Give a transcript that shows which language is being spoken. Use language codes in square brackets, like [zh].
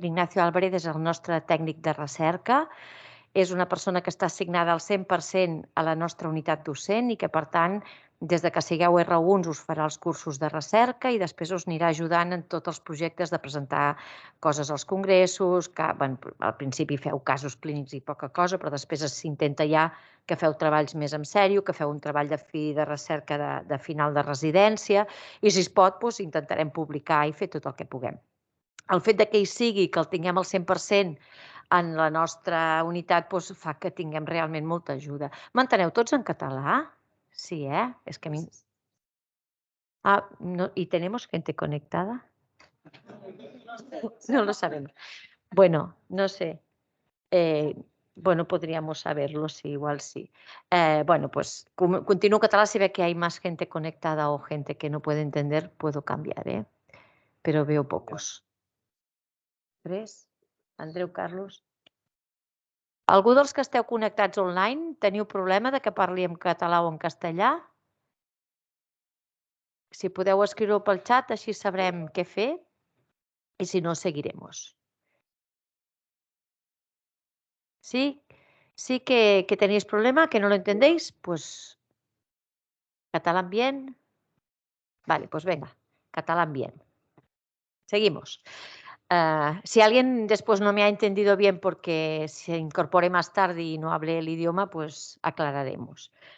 [ca] L'Ignacio Álvarez és el nostre tècnic de recerca. És una persona que està assignada al 100% a la nostra unitat docent i que, per tant, des de que sigueu R1 us farà els cursos de recerca i després us anirà ajudant en tots els projectes de presentar coses als congressos, que al principi feu casos clínics i poca cosa, però després s'intenta ja que feu treballs més en sèrio, que feu un treball de fi de recerca de final de residència i, si es pot, intentarem publicar i fer tot el que puguem. El fet que hi sigui, que el tinguem al 100% en la nostra unitat, fa que tinguem realment molta ajuda. M'enteneu tots en català? [es] Sí, Es que a mi... no, ¿y tenemos gente conectada? No lo sabemos. Bueno, no sé. Bueno, podríamos saberlo, sí, igual sí. Bueno, pues continúo catalán. Si ve que hay más gente conectada o gente que no puede entender, puedo cambiar, pero veo pocos. ¿Tres? Andreu, Carlos? [ca] Algú dels que esteu connectats online teniu problema de que parli en català o en castellà? Si podeu escriure-ho pel xat, així sabrem què fer i si no, [es] seguiremos. ¿Sí? ¿Sí que tenéis problema, que no lo entendéis? Pues catalán bien. Vale, pues venga, catalán bien. Seguimos. Si alguien después no me ha entendido bien porque se incorpore más tarde y no hable el idioma, pues aclararemos.